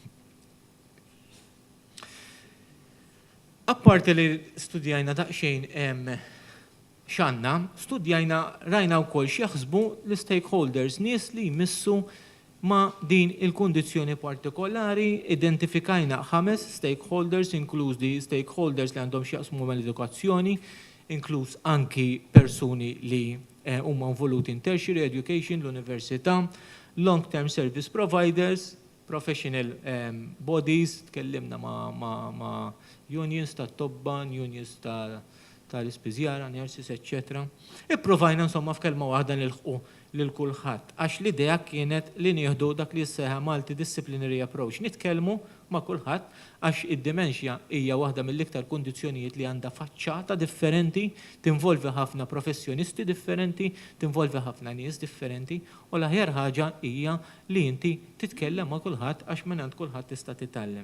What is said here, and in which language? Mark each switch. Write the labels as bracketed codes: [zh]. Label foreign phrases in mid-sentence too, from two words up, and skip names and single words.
[mt] Apparti li studjajna daqsxejn x'għandna, studjajna rajna wkoll x'jaħsbu l-stakeholders, nies li jmissu ma' din il-kundizzjoni partikolari, identifikajna 5 stakeholders, inkluż di stakeholders li għandhom x'jaqsmu mal-edukazzjoni, inkluż anki persuni li huma involuti [en] in tertiary education, [mt] l-università, [en] long-term service providers, professional bodies, [mt] tkellimna ma' unions ta' tobba, unions ta' l-ispiżjara, nurses, etc. Ipprovajna insomma f'kelma waħda nilħqu lil kulħadd. Għax l-idea kienet li nieħdu dak li jissejħa [en] multidisciplinary approach. [mt] Nitkellmu ma' kulħadd għax id-dementia hija waħda mill-iktar kundizzjonijiet li għandha faċċata differenti, tinvolvi ħafna professjonisti differenti, tinvolvi ħafna nies differenti, u l-aħjar ħaġa hija li inti titkellem ma' kulħadd għax minn għand kulħadd tista' titgħallem.